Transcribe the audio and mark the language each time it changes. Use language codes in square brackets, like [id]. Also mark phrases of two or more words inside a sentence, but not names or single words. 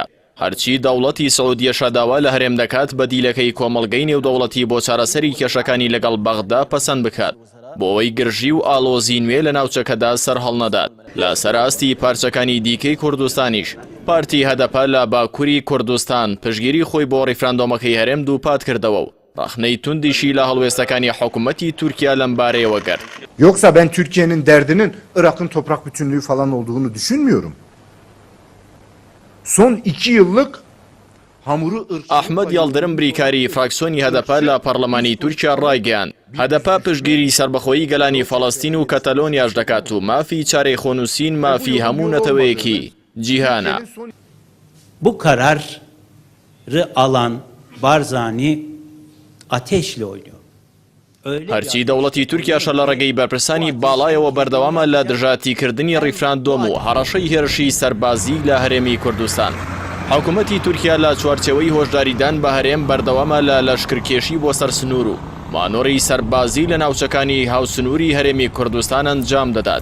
[ckb] هەرچی دەوڵەتی سەعودیەشە داوا لە هەرێم دەکات بە دیلەکەی کۆمەڵگەی نێودەوڵەتی بۆ چارەسەری کێشەکانی لەگەڵ بەغدا پەسەند بکات، بۆ ئەوەی گرژی و ئالۆزی نوێ لە ناوچەکەدا سەر هەڵنەدات. لە سەراستی پارچەکانی دیکەی کوردستانیش پارتی هەدەپە لە باکووری کوردستان پشگیری خۆی بۆ ڕێفراندۆمەکەی هەرێم دووپات کردەوە و ڕاخنەی توندیشی لە هەڵوێستەکانی حکوومەتی تورکیا لەم بارەیەوە کرد. [tr] Yoksa ben Türkiye'nin derdinin Irak'ın toprak bütünlüğü falan olduğunu düşünmüyorum. Son 2 yıllık [ckb] ئەحمەد یاڵدرم بریکاری فراکسیۆنی هەدەپە لە پەرلەمانی تورکیا ڕایگەیاند هەدەپە پشتگیری سربەخۆیی گەلانی فەڵەستین و کەتەلۆنیاش دەکات و مافی [ku] çarê xwenûsîn [ckb] مافی هەموو نەتەوەیەکی cîhana. [tr] Bu kararı alan Barzani ateşle oynuyor. [ckb] هەرچی دەوڵەتی تورکیاشە لە ڕێگەی بەرپرسانی باڵایەوە بەردەوامە لە دژاتیکردنی ڕێفراندۆم و هەڕەشەی هێرشی سەربازی لە هەرێمی کوردستان. حکوومەتی تورکیا لە چوارچێوەی هۆشداریدان بە هەرێم بەردەوامە لە لەشکرکێشی بۆ سەر سنوور و مانۆڕی سەربازی لە ناوچەکانی هاوسنووری هەرێمی کوردستان ئەنجام دەدات.